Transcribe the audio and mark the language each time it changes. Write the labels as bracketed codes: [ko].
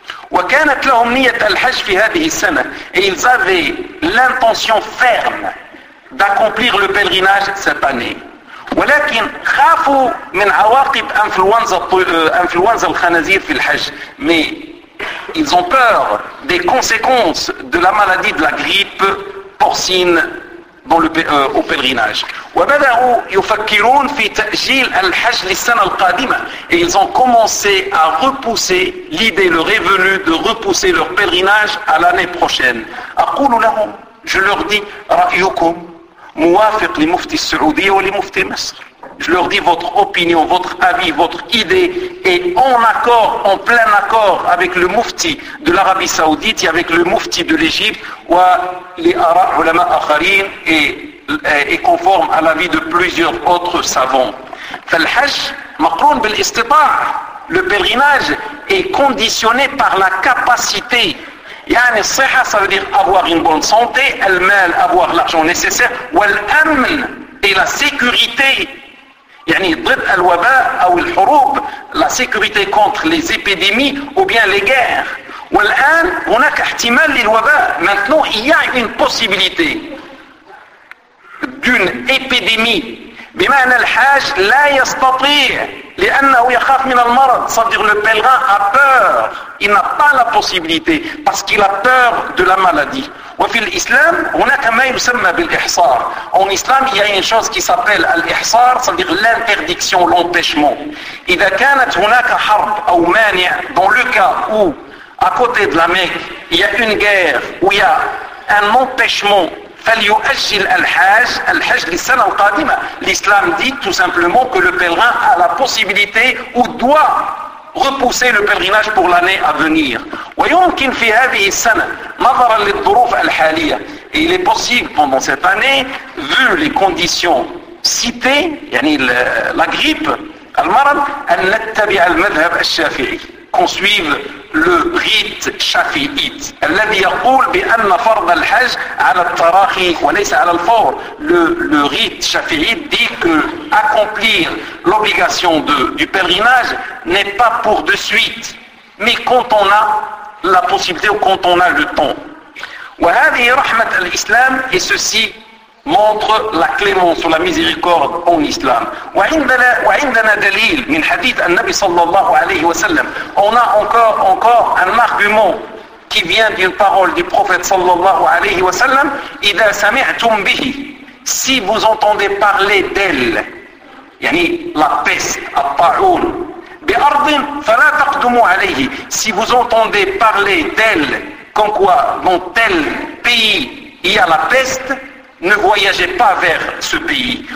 [ar] وكانت لهم نية الحج في هذه السنة, [fr] et ils avaient l'intention ferme d'accomplir le pèlerinage cette année. [ar] ولكن خافوا من عواقب انفلونزا الخنازير في الحج, [fr] mais ils ont peur des conséquences de la maladie de la grippe porcine au pèlerinage. [ar] وبدأوا يفكرون في تأجيل الحج للسنة القادمة. [fr] Et ils ont commencé à repousser, l'idée leur est venue de repousser leur pèlerinage à l'année prochaine. [ar] أقول لهم, [fr] je leur dis, [ar] رأيكم موافق لمفتي السعودية ولمفتي مصر. [fr] Je leur dis, votre opinion, votre avis, votre idée est en accord, en plein accord avec le mufti de l'Arabie Saoudite et avec le mufti de l'Égypte et conforme à l'avis de plusieurs autres savants. Le pèlerinage est conditionné par la capacité. [ar] Yani siha, [fr] ça veut dire avoir une bonne santé, [ar] al-mal, [fr] avoir l'argent nécessaire, [ar] wal-amn, [fr] et la sécurité. [ar] يعني ضد الوباء او الحروب [fr] la sécurité contre les épidémies ou bien les guerres. [ar] والان هناك احتمال للوباء. [fr] Maintenant il y a une possibilité d'une épidémie. [ar] بمعنى الحاج لا يستطيع لانه يخاف من المرض. صدر [fr] le pèlerin a peur. Il n'a pas la possibilité parce qu'il a peur de la maladie. [ar] وفي الاسلام هناك ما يسمى بالاحصار. [fr] En islam il y a une chose qui s'appelle al-ihsar, c'est-à-dire l'interdiction, l'empêchement. [ar] اذا كانت هناك حرب او مانع, [fr] dans le cas où à côté de la Mecque il y a une guerre ou il y a un empêchement, [ar] فليؤجل الحاج الحج للسنة القادمة. [fr] L'islam dit tout simplement que le pèlerin a la possibilité ou doit repousser le pèlerinage pour l'année à venir. [ar] ويمكن في هذه السنة نظرا للظروف الحالية. [fr] Et il est possible pendant cette année, vu les conditions citées, [ar] يعني [fr] la grippe, [ar] المرض, أن نتبع المذهب الشافعي. [fr] Qu'on suive le rite shafi'ite. [ar] الذي يقول بأن فرض الحج على التراخي وليس على الفور. [fr] Le rite shafi'ite dit que accomplir l'obligation du pèlerinage n'est pas pour de suite, mais quand on a la possibilité ou quand on a le temps. [ar] وهذه رحمة الإسلام, [fr] et ceci montre la clémence ou la miséricorde en islam. [ar] وعندنا دليل من حديث النبي صلى الله عليه وسلم. [fr] On a encore un argument qui vient d'une parole du prophète [ar] صلى الله عليه وسلم. إذا سمعتم به, [fr] si vous entendez parler d'elle, [ar] يعني [fr] la peste, [ar] الطاعون, بأرض فلا تقدموا عليه, [fr] si vous entendez parler d'elle, comme quoi dans tel pays il y a la peste, ne voyagez pas vers ce pays.